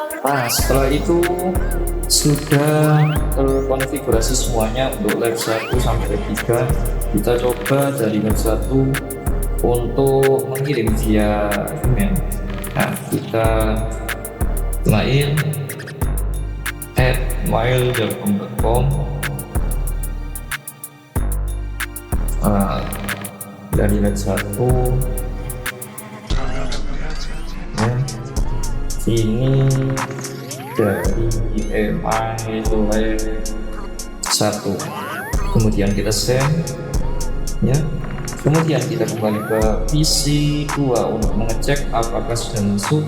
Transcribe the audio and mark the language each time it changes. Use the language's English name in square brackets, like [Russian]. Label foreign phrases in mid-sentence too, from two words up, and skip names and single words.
[Indonesian] Nah, setelah itu sudah terkonfigurasi semuanya untuk lab 1 sampai lab 3. Kita coba dari lab 1 untuk mengirim via email. Nah, kita mail @mail.com. Dari lab 1 ya, ini dari email lab 1, kemudian kita send ya, kemudian kita kembali ke PC 2 untuk mengecek apakah sudah masuk.